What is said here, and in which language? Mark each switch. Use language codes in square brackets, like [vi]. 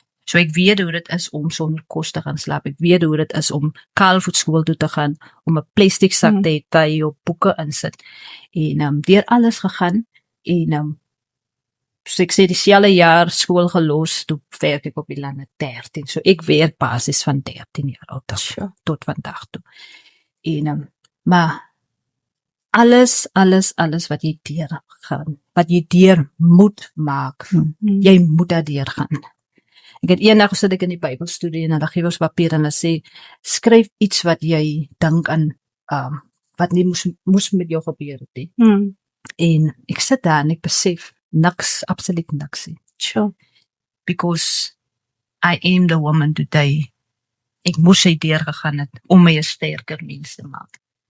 [af] So ek weet hoe dit is om sonder kos te gaan slaap. Ek weet hoe dit is om kaalvoet skool toe te gaan, om 'n plastiek sak te hê waar jy jou boeke insit. En deur alles gegaan en so ek sê dieselfde jaar skool gelos, toe werk ek op die lande 13. So ek werk basis van 13 jaar oud tot vandag toe. Maar alles wat jy deur gaan, wat jy deur moet maak, jy moet daar deur gaan. Ek het eendag sit ek in die Bybelstudie en hulle gee ons papier en hulle sê, skryf iets wat jy dink aan, wat nie moes met jou gebeur het nie. En ek sit daar en ek besef, niks, absoluut niks nie. Sure. [en] Because I am the woman today. [af] Ek moes hy deurgegaan het om my 'n sterker mens te maak.